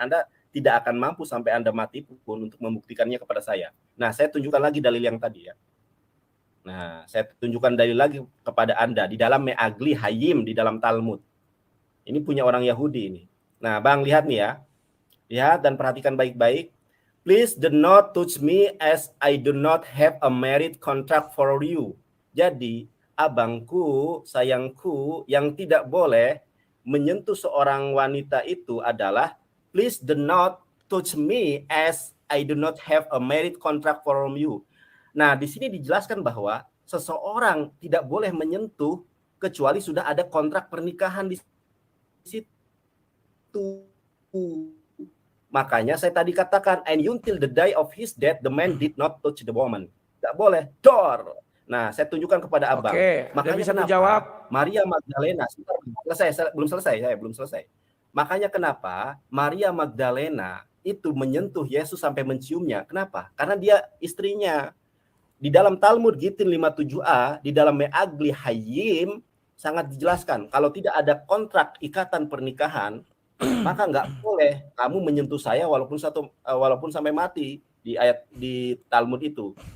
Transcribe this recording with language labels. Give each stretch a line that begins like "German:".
Indonesian: Anda tidak akan mampu sampai Anda mati pun untuk membuktikannya kepada saya. Nah, saya tunjukkan lagi dalil yang tadi ya. Nah, saya tunjukkan dalil lagi kepada Anda di dalam Me'agli Hayim di dalam Talmud. Ini punya orang Yahudi ini. Nah, Bang, lihat nih ya. Lihat dan perhatikan baik-baik.
English: Please do not touch me as I do not have a marriage contract for you.
Indonesian: Jadi, abangku, sayangku, yang tidak boleh menyentuh seorang wanita itu adalah,
English: please do not touch me as I do not have a marriage contract from you.
Indonesian: Nah, di sini dijelaskan bahwa seseorang tidak boleh menyentuh kecuali sudah ada kontrak pernikahan di situ. Makanya saya tadi katakan,
English: and until the day of his death, the man did not touch the woman.
Indonesian: Tidak boleh. Dor. Nah, saya tunjukkan kepada abang. Oke, Makanya bisa kenapa menjawab. Maria Magdalena, belum selesai. Makanya kenapa Maria Magdalena itu menyentuh Yesus sampai menciumnya. Kenapa? Karena dia istrinya. Di dalam Talmud Gitin 57a, di dalam Me'agli Hayyim, sangat dijelaskan, kalau tidak ada kontrak ikatan pernikahan, maka nggak boleh kamu menyentuh saya walaupun sampai mati, di ayat di Talmud itu.